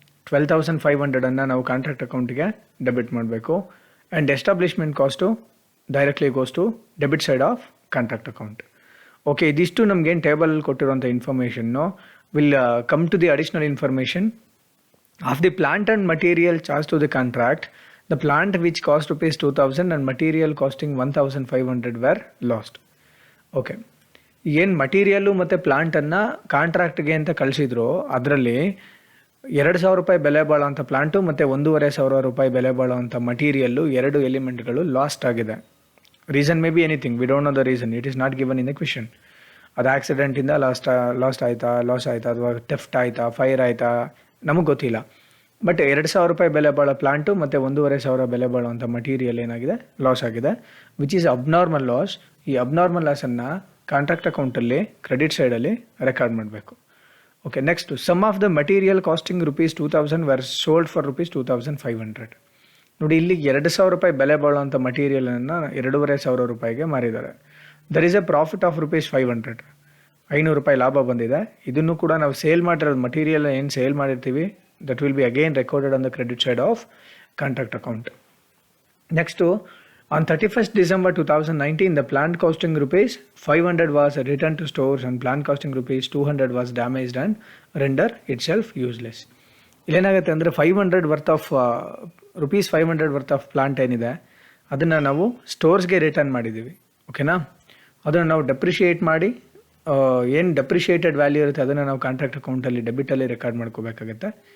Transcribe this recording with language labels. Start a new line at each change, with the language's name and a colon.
Kannada: 12,500 ನಾವು ಕಾಂಟ್ರಾಕ್ಟ್ ಅಕೌಂಟಿಗೆ ಡೆಬಿಟ್ ಮಾಡಬೇಕು.
English: And establishment cost directly goes to debit side of contract account. Okay,
Kannada: ಇದಿಷ್ಟು ನಮಗೇನು ಟೇಬಲಲ್ಲಿ ಕೊಟ್ಟಿರೋಂಥ information.
English: Will come to the additional information of the plant and material charge to the contract. The plant which cost rupees 2,000 and material costing 1,500 were lost.
Kannada: Okay, ಏನು material ಮತ್ತು ಪ್ಲಾಂಟನ್ನು ಕಾಂಟ್ರಾಕ್ಟ್ಗೆ ಅಂತ ಕಳಿಸಿದ್ರು, ಅದರಲ್ಲಿ 2,000 ರೂಪಾಯಿ ಬೆಲೆ ಬಾಳೋಂಥ plant ಮತ್ತು 1,500 ರೂಪಾಯಿ ಬೆಲೆ ಬಾಳೋಂಥ ಮಟೀರಿಯಲ್ಲು, ಎರಡು ಎಲಿಮೆಂಟ್ಗಳು ಲಾಸ್ಟ್ ಆಗಿದೆ.
English: Reason may be anything, we don't know the reason, it is not given in the question.
Kannada: ಅದು ಆಕ್ಸಿಡೆಂಟಿಂದ ಲಾಸ್ ಆಯಿತಾ ಅಥವಾ ಥೆಫ್ಟ್ ಆಯಿತಾ, ಫೈರ್ ಆಯಿತಾ, ನಮಗೆ ಗೊತ್ತಿಲ್ಲ. ಬಟ್ 2,000 ರೂಪಾಯಿ ಬೆಲೆ ಬಾಳೋ ಪ್ಲಾಂಟು ಮತ್ತು 1,500 ಬೆಲೆ ಬಾಳುವಂಥ ಮಟೀರಿಯಲ್ ಏನಾಗಿದೆ, ಲಾಸ್ ಆಗಿದೆ,
English: Which is abnormal loss.
Kannada: ಈ ಅಬ್ನಾರ್ಮಲ್ ಲಾಸನ್ನು ಕಾಂಟ್ರಾಕ್ಟ್ ಅಕೌಂಟಲ್ಲಿ ಕ್ರೆಡಿಟ್ ಸೈಡಲ್ಲಿ ರೆಕಾರ್ಡ್ ಮಾಡಬೇಕು.
English: Okay, next, some of the material costing ₹2,000 were sold for ₹2,500.
Kannada: ನೋಡಿ, ಇಲ್ಲಿ 2,000 ರೂಪಾಯಿ ಬೆಲೆ ಬಾಳುವಂಥ ಮಟೀರಿಯಲನ್ನು 2,500 ರೂಪಾಯಿಗೆ ಮಾರಿದ್ದಾರೆ.
English: there is a profit of ₹500,
Kannada: 500 ರೂಪಾಯಿ ಲಾಭ ಬಂದಿದೆ. ಇದನ್ನು ಕೂಡ ನಾವು ಸೇಲ್ ಮಾಡಿರೋದು ಮಟೀರಿಯಲ್ ಏನು ಸೇಲ್ ಮಾಡಿರ್ತೀವಿ,
English: that will be again recorded on the credit side of contract account. Next, on 31st December 2019, the plant costing ₹500 was returned to stores and plant costing ₹200 was damaged and render itself useless.
Kannada: ಇಲ್ಲೇನಾಗುತ್ತೆ ಅಂದರೆ 500 worth of ₹500 worth of plant ಏನಿದೆ ಅದನ್ನು ನಾವು ಸ್ಟೋರ್ಸ್ಗೆ return ಮಾಡಿದ್ದೀವಿ. ಓಕೆನಾ, ಅದನ್ನು ನಾವು ಡೆಪ್ರಿಷಿಯೇಟ್ ಮಾಡಿ ಏನು ಡೆಪ್ರಿಷಿಯೇಟೆಡ್ ವ್ಯಾಲ್ಯೂ ಇರುತ್ತೆ ಅದನ್ನು ನಾವು ಕಾಂಟ್ರಾಕ್ಟ್ ಅಕೌಂಟಲ್ಲಿ ಡೆಬಿಟಲ್ಲಿ ರೆಕಾರ್ಡ್ ಮಾಡ್ಕೋಬೇಕಾಗುತ್ತೆ.